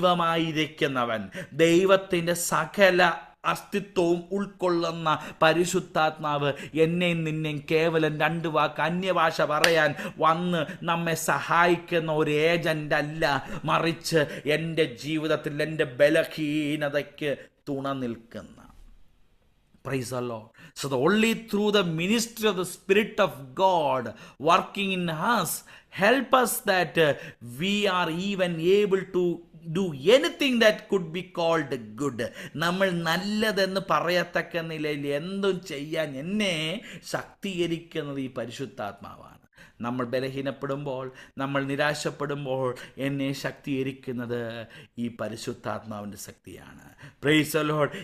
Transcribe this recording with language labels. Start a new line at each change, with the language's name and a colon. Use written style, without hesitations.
Malayalam: ദൈവമായിരിക്കുന്നവൻ, ദൈവത്തിൻ്റെ സകല അസ്തിത്വവും ഉൾക്കൊള്ളുന്ന പരിശുദ്ധാത്മാവ് എന്നെയും നിന്നെയും കേവലം 2 വാക്ക് അന്യഭാഷ പറയാൻ വന്ന് നമ്മെ സഹായിക്കുന്ന ഒരു ഏജന്റ് അല്ല, മറിച്ച് എൻ്റെ ജീവിതത്തിൽ എൻ്റെ ബലഹീനതയ്ക്ക് തുണ നിൽക്കുന്ന.
English: Praise the Lord. So only through the ministry of the Spirit of God working in us help us that we are even able to do anything that could be called good.
Malayalam: നമ്മൾ നല്ലതെന്ന് പറയത്തക്ക നിലയിൽ എന്തും ചെയ്യാൻ എന്നെ ശക്തീകരിക്കുന്നത് ഈ പരിശുദ്ധാത്മാവാണ്. നമ്മൾ ബലഹീനപ്പെടുമ്പോൾ, നമ്മൾ നിരാശപ്പെടുമ്പോൾ എന്നെ ശക്തീകരിക്കുന്നത് ഈ പരിശുദ്ധാത്മാവിൻ്റെ ശക്തിയാണ്.
English: Praise the lord.